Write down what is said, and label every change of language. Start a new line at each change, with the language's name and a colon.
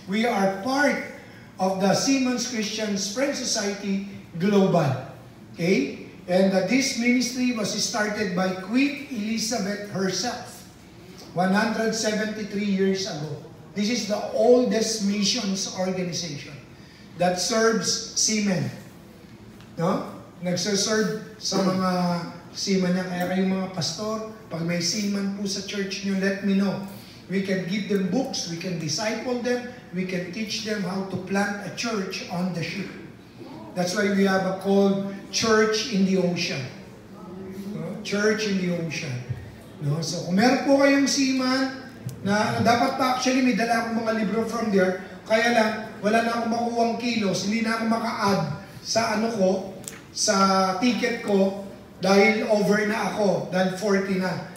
English: We are part of the Siemens Christian Friends Society Global. Okay? And this ministry was started by Queen Elizabeth herself, 173 years ago. This is the oldest missions organization that serves seamen.
Filipino: Nagsaserve sa mga seamen niya. Kaya kayong mga pastor, pag may seaman po sa church niyo,
English: let me know. We can give them books, we can disciple them, we can teach them how to plant a church on the ship. That's why we have a called Church in the Ocean. Church in the Ocean.
Filipino: So kung meron po kayong seaman, na dapat pa actually may dala akong mga libro
English: from there,
Filipino: kaya lang, wala na akong makuhang kilos, hindi na ako maka-add sa sa ticket ko, dahil over na ako, dahil 40 na.